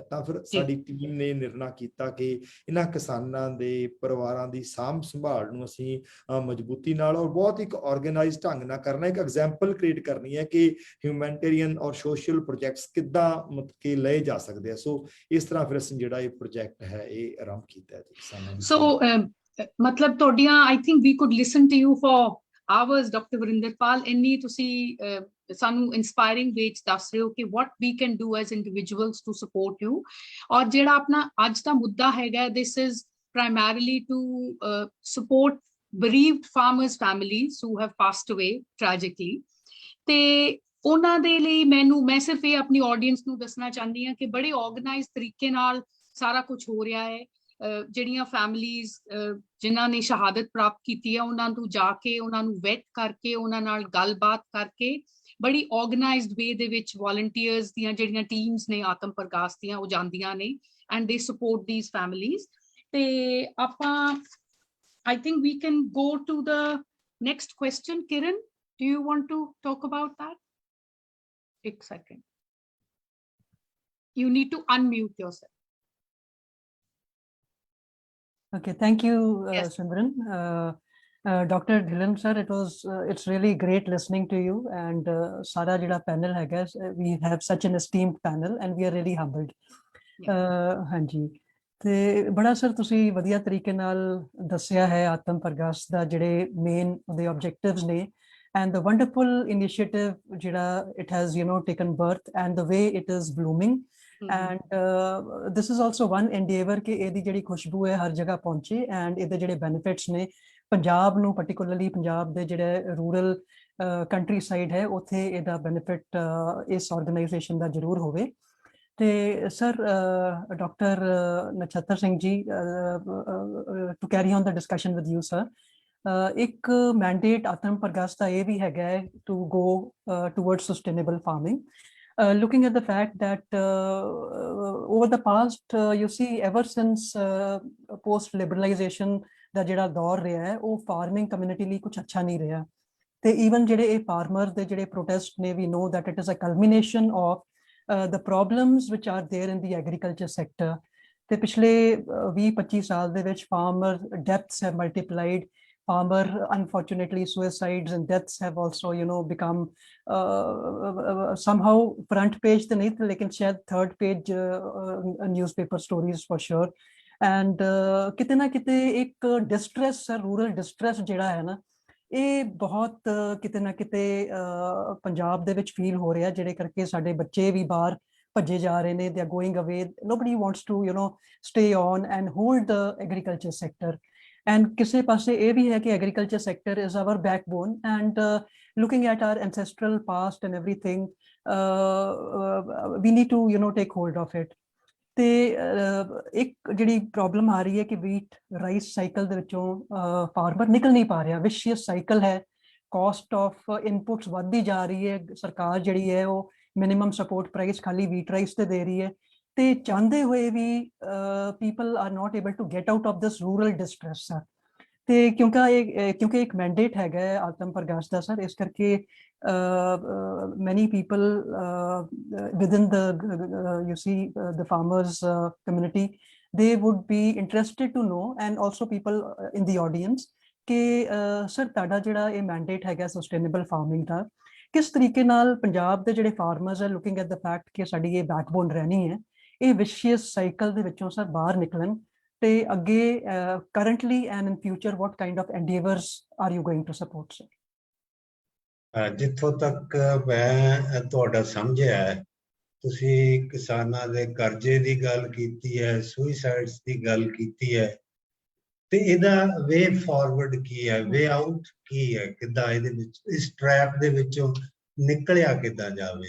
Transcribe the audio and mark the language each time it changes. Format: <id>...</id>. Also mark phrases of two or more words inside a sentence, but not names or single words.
<pa>ਤਾਂ ਫਿਰ ਸਾਡੀ ਟੀਮ ਨੇ ਨਿਰਣਾ ਕੀਤਾ ਕਿ ਇਹਨਾਂ ਕਿਸਾਨਾਂ ਦੇ ਪਰਿਵਾਰਾਂ ਦੀ ਸਾਂਭ ਸੰਭਾਲ ਨੂੰ ਅਸੀਂ ਮਜ਼ਬੂਤੀ ਨਾਲ ਔਰ ਬਹੁਤ ਇੱਕ ਆਰਗੇਨਾਈਜ਼ਡ ਢੰਗ ਨਾਲ ਕਰਨਾ, ਇੱਕ</pa> <en>example create</en> <pa>ਕਰਨੀ ਹੈ ਕਿ ਹਿਊਮੈਨਿਟੇਰੀਅਨ ਔਰ</pa> <en>social projects</en> <pa>ਕਿੱਦਾਂ ਮਤਲਬ ਕਿ ਲਏ ਜਾ ਸਕਦੇ ਆ। ਸੋ ਇਸ ਤਰ੍ਹਾਂ ਫਿਰ ਅਸੀਂ ਜਿਹੜਾ ਇਹ ਪ੍ਰੋਜੈਕਟ ਹੈ ਇਹ ਆਰੰਭ ਕੀਤਾ ਹੈ ਕਿਸਾਨਾਂ ਦੀ।</pa> <en>ਸੋ</en> <pa>ਮਤਲਬ ਤੁਹਾਡੀਆਂ</pa> <en>I think we could listen to you for hours.</en> <pa>ਡਾਕਟਰ ਵਰਿੰਦਰਪਾਲ, ਇੰਨੀ ਤੁਸੀਂ ਸਾਨੂੰ ਇਨਸਪਾਇਰਿੰਗ ਵੇਚ ਦੱਸ ਰਹੇ ਹੋ ਕਿ</pa> <en>what we can do as individuals to support you।</en> <pa>ਔਰ ਜਿਹੜਾ ਆਪਣਾ ਅੱਜ ਦਾ ਮੁੱਦਾ ਹੈਗਾ,</pa> <en>this is primarily to support bereaved farmers families who have passed away tragically।</en> <pa>ਤੇ ਉਹਨਾਂ ਦੇ ਲਈ ਮੈਂ ਸਿਰਫ ਇਹ ਆਪਣੀ ਆਡੀਅנס ਨੂੰ ਦੱਸਣਾ ਚਾਹੁੰਦੀ ਹਾਂ ਕਿ ਬੜੇ ਆਰਗੇਨਾਈਜ਼ਡ ਤਰੀਕੇ ਨਾਲ ਸਾਰਾ ਕੁਝ ਹੋ ਰਿਹਾ ਹੈ। ਜਿਹੜੀਆਂ ਫੈਮਲੀਜ਼ ਜਿਨ੍ਹਾਂ ਨੇ ਸ਼ਹਾਦਤ ਪ੍ਰਾਪਤ ਕੀਤੀ ਹੈ ਉਹਨਾਂ ਨੂੰ ਜਾ ਕੇ ਉਹਨਾਂ ਨੂੰ ਵੈਟ ਕਰਕੇ ਉਹਨਾਂ ਨਾਲ ਗੱਲਬਾਤ ਕਰਕੇ ਬੜੀ</pa> <en>organized way</en> <pa>ਦੇ ਵਿੱਚ ਵੋਲੰਟੀਅਰਸ ਦੀਆਂ ਜਿਹੜੀਆਂ ਟੀਮਸ ਨੇ ਆਤਮ ਪ੍ਰਕਾਸ਼ ਦੀਆਂ ਉਹ ਜਾਂਦੀਆਂ ਨੇ</pa> <en>and they support these families.</en> <pa>ਤੇ ਆਪਾਂ</pa> <en>I think we can go to the next question. ਕਿਰਨ, do you want to talk about that? One second. You need to unmute yourself. Okay, thank you, Yes. Simran. Dr. Dhillon sir, it's really great listening to you, and</en> <pa>ਸਾਰਾ ਜਾਦਾ ਪੈਨਲ ਹੈ</pa> <en>guys, we have such an esteemed panel and we are really humbled.</en> <pa>ਹਾਂਜੀ, ਤੇ ਬੜਾ ਸਰ ਤੁਸੀਂ ਵਧੀਆ ਤਰੀਕੇ ਨਾਲ ਦੱਸਿਆ ਹੈ ਆਤਮ ਪ੍ਰਕਾਸ਼ ਦਾ ਜਿਹੜੇ ਮੇਨ ਉਹਦੇ ਆਬਜੈਕਟਿਵਸ ਨੇ</pa> <en>and the wonderful initiative</en> <pa>jada</pa> <en>it has taken birth and the way it is blooming। and this is also one endeavor</en> <pa>ਕਿ ਇਹਦੀ ਜਿਹੜੀ ਖੁਸ਼ਬੂ ਹੈ ਹਰ ਜਗ੍ਹਾ ਪਹੁੰਚੇ and ਇਹਦੇ ਜਿਹੜੇ benefits ਨੇ ਪੰਜਾਬ ਨੂੰ particularly ਪੰਜਾਬ ਦੇ ਜਿਹੜੇ</pa> <en>rural country side</en> <pa>ਹੈ ਉੱਥੇ ਇਹਦਾ benefit ਇਸ ਆਰਗੇਨਾਈਜੇਸ਼ਨ ਦਾ ਜ਼ਰੂਰ ਹੋਵੇ। ਤੇ ਸਰ ਡਾਕਟਰ ਨਛੱਤਰ ਸਿੰਘ ਜੀ,</pa> <en>to carry on the discussion with you sir,</en> <pa>ਇੱਕ ਮੈਂਡੇਟ ਆਤਮ ਪ੍ਰਕਾਸ਼ ਦਾ ਇਹ ਵੀ ਹੈਗਾ ਹੈ</pa> <en>to go towards sustainable farming। Looking at the fact that over the past you see ever since post liberalization</en> <pa>ਦਾ ਜਿਹੜਾ ਦੌਰ ਰਿਹਾ ਹੈ ਉਹ</pa> <en>farming community</en> <pa>ਲਈ ਕੁਝ ਅੱਛਾ ਨਹੀਂ ਰਿਹਾ। ਤੇ ਈਵਨ ਜਿਹੜੇ ਇਹ ਫਾਰਮਰ ਦੇ ਜਿਹੜੇ ਪ੍ਰੋਟੈਸਟ ਨੇ</pa> <en>we know that it is a culmination of the problems which are there in the agriculture sector।</en> <pa>ਤੇ ਪਿਛਲੇ 20-25 ਸਾਲ ਦੇ ਵਿੱਚ</pa> <en>farmer deaths have multiplied। Farmer, unfortunately, suicides and deaths have also, become somehow front page</en> <pa>ਤੇ ਨਹੀਂ, ਲੇਕਿਨ ਸ਼ਾਇਦ</pa> <en>third page newspaper stories for sure।</en> <pa>And ਕਿਤੇ ਨਾ ਕਿਤੇ ਇੱਕ</pa> <en>distress, rural distress</en> <pa>ਜਿਹੜਾ ਹੈ ਨਾ, ਇਹ ਬਹੁਤ ਕਿਤੇ ਨਾ ਕਿਤੇ ਪੰਜਾਬ ਦੇ ਵਿੱਚ ਫੀਲ ਹੋ ਰਿਹਾ, ਜਿਹੜੇ ਕਰਕੇ ਸਾਡੇ ਬੱਚੇ ਵੀ ਬਾਹਰ ਭੱਜੇ ਜਾ ਰਹੇ ਨੇ।</pa> <en>they are going away, nobody wants to stay on and hold the agriculture sector। and</en> <pa>ਕਿਸੇ ਪਾਸੇ ਇਹ ਵੀ ਹੈ ਕਿ</pa> <en>agriculture sector is our backbone and looking at our ancestral past and everything we need to take hold of it।</en> <pa>ਤੇ ਇੱਕ ਜਿਹੜੀ ਪ੍ਰੋਬਲਮ ਆ ਰਹੀ ਹੈ ਕਿ</pa> <en>wheat rice cycle</en> <pa>ਦੇ ਵਿੱਚੋਂ ਫਾਰਮਰ ਨਿਕਲ ਨਹੀਂ ਪਾ ਰਿਹਾ,</pa> <en>vicious cycle</en> <pa>ਹੈ।</pa> <en>cost of inputs</en> <pa>ਵੱਧਦੀ ਜਾ ਰਹੀ ਹੈ, ਸਰਕਾਰ ਜਿਹੜੀ ਹੈ ਉਹ</pa> <en>minimum support price ਖਾਲੀ wheat rice</en> <pa>ਤੇ ਦੇ ਰਹੀ ਹੈ, ਤੇ ਚਾਹੁੰਦੇ ਹੋਏ ਵੀ</pa> <en>people are not able to get out of this rural distress sir.</en> <pa>ਤੇ ਕਿਉਂਕਿ ਇੱਕ ਮੈਂਡੇਟ ਹੈਗਾ ਹੈ ਆਤਮ ਪ੍ਰਕਾਸ਼ ਦਾ ਸਰ, ਇਸ ਕਰਕੇ</pa> <en>many people within you see the farmers community, they would be interested to know, and also people in the audience,</en> <pa>ਕਿ ਸਰ ਤੁਹਾਡਾ ਜਿਹੜਾ ਇਹ ਮੈਂਡੇਟ ਹੈਗਾ</pa> <en>sustainable farming</en> <pa>ਦਾ, ਕਿਸ ਤਰੀਕੇ ਨਾਲ ਪੰਜਾਬ ਦੇ ਜਿਹੜੇ ਫਾਰਮਰਸ ਹੈ</pa> <en>looking at the fact</en> <pa>ਕਿ ਸਾਡੀ ਇਹ ਬੈਕਬੋਨ ਰਹਿਣੀ ਹੈ, ਇਹ</pa> <en>vicious cycle</en> <pa>ਦੇ ਵਿੱਚੋਂ ਸਰ ਬਾਹਰ ਨਿਕਲਣ, ਤੇ ਅੱਗੇ</pa> <en>currently and in future what kind of endeavors are you going to support sir?</en> <pa>ਜਿੱਥੋਂ ਤੱਕ ਮੈਂ ਤੁਹਾਡਾ ਸਮਝਿਆ, ਤੁਸੀਂ ਕਿਸਾਨਾਂ ਦੇ ਕਰਜ਼ੇ ਦੀ ਗੱਲ ਕੀਤੀ ਹੈ, ਸੁਇਸਾਈਡਸ ਦੀ ਗੱਲ ਕੀਤੀ ਹੈ, ਤੇ ਇਹਦਾ</pa> <en>way forward</en> <pa>ਕੀ ਹੈ,</pa> <en>way out</en> <pa>ਕੀ ਹੈ, ਕਿੱਦਾਂ ਇਹਦੇ ਵਿੱਚ ਇਸ ਟ੍ਰੈਪ ਦੇ ਵਿੱਚੋਂ ਨਿਕਲਿਆ ਕਿੱਦਾਂ ਜਾਵੇ।</pa>